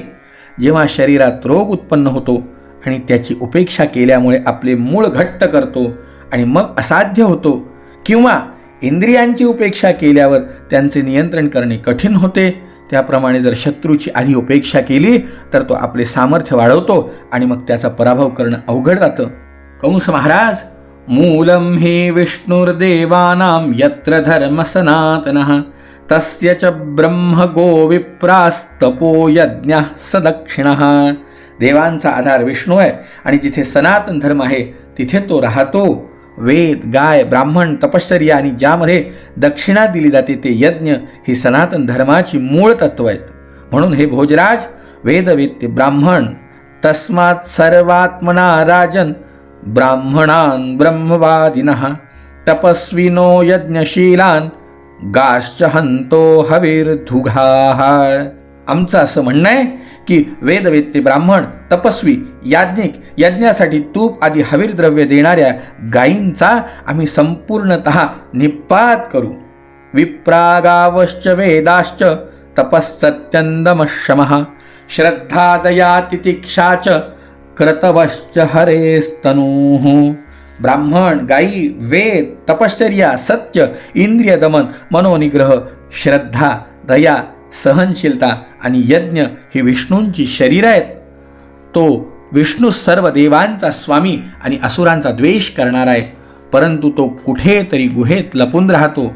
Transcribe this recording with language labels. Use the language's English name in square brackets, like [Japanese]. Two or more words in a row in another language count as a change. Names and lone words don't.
[Marathi] जेव्हा शरीरात रोग उत्पन्न होतो आणि त्याची उपेक्षा केल्यामुळे आपले मूळ घट्ट करतो आणि मग असाध्य होतो, किंवा इंद्रियांची उपेक्षा केल्यावर त्यांचे नियंत्रण करणे कठीण होते, त्याप्रमाणे जर शत्रूची आधी उपेक्षा केली तर तो आपले सामर्थ्य वाढवतो आणि मग त्याचा पराभव करणं अवघड जातं. कंस महाराज, [Sanskrit] मूलम हे विष्णुर्देवानां यत्र धर्म सनातनः तस्य च ब्रह्म गो विप्रास्तपो यज्ञः सदक्षिणः. [Marathi] देवांचा आधार विष्णू आहे आणि जिथे सनातन धर्म आहे तिथे तो राहतो. वेद, गाय, ब्राह्मण, तपश्चर्या आणि ज्यामध्ये दक्षिणा दिली जाते ते यज्ञ ही सनातन धर्माची मूळ तत्व आहेत. म्हणून हे भोजराज, वेदवेत्ते ब्राह्मण, [Sanskrit] तस्मात् सर्वात्मना राजन ब्राह्मणान् ब्रह्मवादिनः तपस्विनो यज्ञशीलान् गाश्च हंतो हविर्धुघाः. [Marathi] आमचं असं म्हणणं आहे की वेदवेत्ते ब्राह्मण, तपस्वी, याज्ञिक, यज्ञासाठी तूप आदी हविर्द्रव्य देणाऱ्या गायींचा आम्ही संपूर्णतः निपात करू. [Sanskrit] विप्रागावश्च वेदाश्च तपस्सत्यन्दमशमः श्रद्धा दया तितिक्षा च क्रतवश्च हरेस्तनूः. [Marathi] ब्राह्मण, गायी, वेद, तपश्चर्या, सत्य, इंद्रिय दमन, मनोनिग्रह, श्रद्धा, दया, सहनशीलता आणि यज्ञ ही विष्णूंची शरीर आहेत. तो विष्णू सर्व देवांचा स्वामी आणि असुरांचा द्वेष करणारा आहे, परंतु तो कुठेतरी गुहेत लपून राहतो.